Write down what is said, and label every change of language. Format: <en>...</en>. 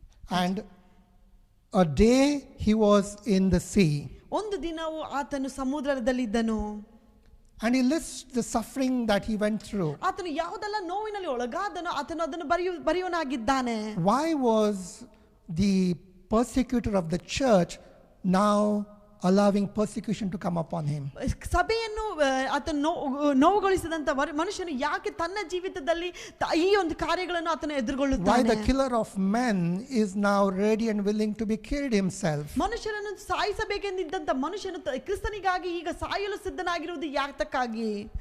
<en>And a day he was in the sea.</en> <kn>ಒಂದು ದಿನವು ಆತನು ಸಮುದ್ರದಲ್ಲಿದ್ದನು.</kn> <en>And he lists the suffering that he went through.</en> <kn>ಆತನು ಯಾವುದೆಲ್ಲ ನೋವಿನಲ್ಲಿ ಒಳಗಾದನೋ ಆತನು ಅದನ್ನು ಬರೆಯುವನಾಗಿದ್ದಾನೆ.</kn> <en>Why was the persecutor of the church now allowing persecution to come upon him?</en> <kn>ಸಭೆಯನ್ನು ಆತನು ನೋವುಗೊಳಿಸಿದಂತ ಮನುಷ್ಯನು ಯಾಕೆ ತನ್ನ ಜೀವಿತದಲ್ಲಿ ಈ ಒಂದು ಕಾರ್ಯಗಳನ್ನು ಆತನು ಎದುರುಗೊಳ್ಳುತ್ತಾನೆ?</kn> <en>Why the killer of men is now ready and willing to be killed himself?</en> <kn>ಮನುಷ್ಯನನ್ನು ಸಾಯಿಸಬೇಕೆಂದಿದ್ದಂತ ಮನುಷ್ಯನು ಕ್ರಿಸ್ತನಿಗಾಗಿ ಈಗ ಸಾಯಲು ಸಿದ್ಧನಾಗಿರುವುದು ಯಾತಕ್ಕಾಗಿ?</kn>